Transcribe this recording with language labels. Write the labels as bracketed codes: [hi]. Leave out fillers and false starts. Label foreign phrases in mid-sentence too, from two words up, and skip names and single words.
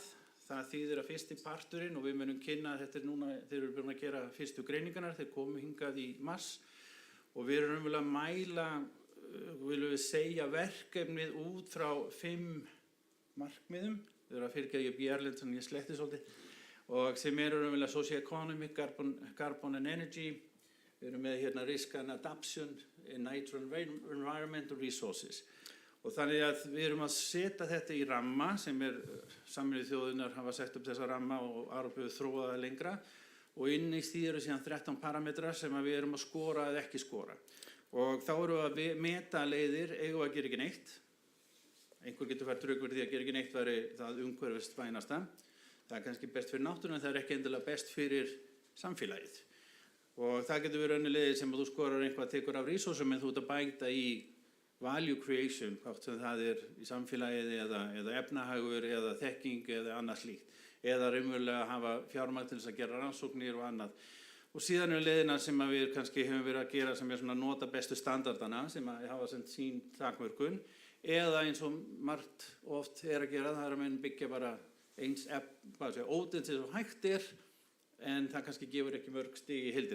[is] Það þýðir að fyrsti parturinn, og við munum kynna þetta núna, þeir eru búin að gera fyrstu greiningarnar, þeir komu hingað í mars, og við erum raunverulega að mæla, viljum við segja, verkefnið út frá 5 markmiðum. Við erum að fyrirgefa ég Björlind, þannig ég sletti svolítið. Og sem eru raunverulega [en] socio-economic, carbon and energy, [is] við erum með hérna [en] risk and adaptation, natural environment og resources. [is] Og þannig að við erum að setja þetta í ramma sem Sameinuðu þjóðirnar hafa sett upp þessa ramma og Arup hefur þróað það lengra og inn í því eru síðan 13 parametrar sem við erum að skora eða ekki skora. Og þá erum við að meta leiðir, eigum að gera ekki neitt. Einhver getur fært rök fyrir því að gera ekki neitt væri það umhverfisvænasta. Það kannski best fyrir náttúruna en það ekki endilega best fyrir samfélagið. Og það getur verið önnur leiðir sem að þú skorar eitthvað tekur af resursum en þú ert að bæta í [en] value creation, [is] hvort sem það í samfélagið eða efnahagur eða þekking eða annað slíkt. Eða raunverulega að hafa fjármagn til þess að gera rannsóknir og annað. Og síðan leiðina sem að við kannski hefum verið að gera sem svona nota bestu standardana sem að hafa sem sín takmörkun. Eða eins og margt oft að gera, það að menn byggja bara eins ódinn til þess að hægt en það kannski gefur ekki mörg stig í heildina.